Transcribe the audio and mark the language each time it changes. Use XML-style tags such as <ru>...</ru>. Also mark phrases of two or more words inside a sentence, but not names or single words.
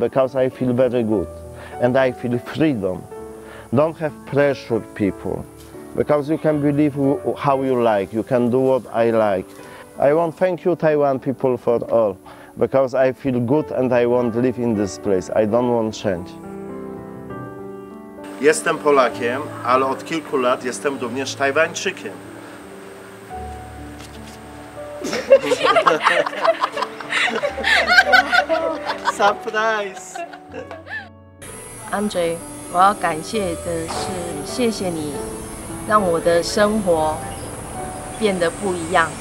<en>Because I feel very good, and I feel freedom. Don't have pressure, people, because you can believe how you like. You can do what I like. I want to thank you, Taiwan people, for all, because I feel good and I want to live in this place. I don't want change.</en> <pl>Jestem Polakiem, ale od kilku lat jestem również Tajwańczykiem.</pl> <en>Surprise!</en> <zh>Andre， 我要感谢的是，谢谢你让我的生活变得不一样。</zh>